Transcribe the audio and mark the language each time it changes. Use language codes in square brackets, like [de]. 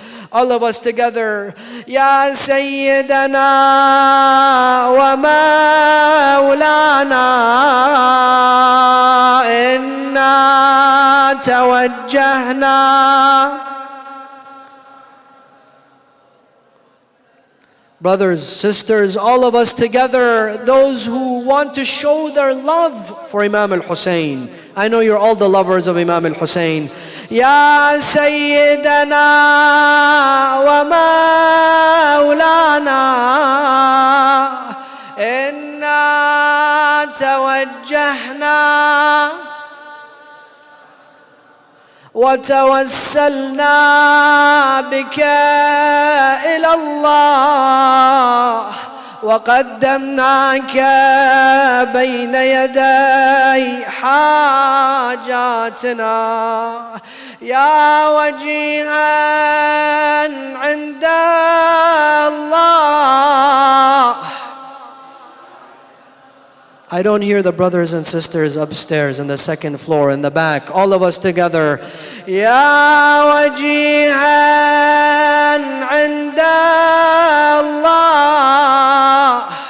[en] All of us together. [ar] Ya Sayyidana wa Mawlana, inna tawajjahna. [en] Brothers, sisters, all of us together, those who want to show their love for Imam al-Hussein. I know you're all the lovers of Imam al-Hussein. [ar] Ya Sayyidana wa Mawlana, inna tawajjahna وتوسلنا بك إلى الله وقدمناك بين يدي حاجاتنا يا وجيها عند الله. [en] I don't hear the brothers and sisters upstairs in the second floor, in the back. All of us together. [ar] Ya wajihan 'inda Allah.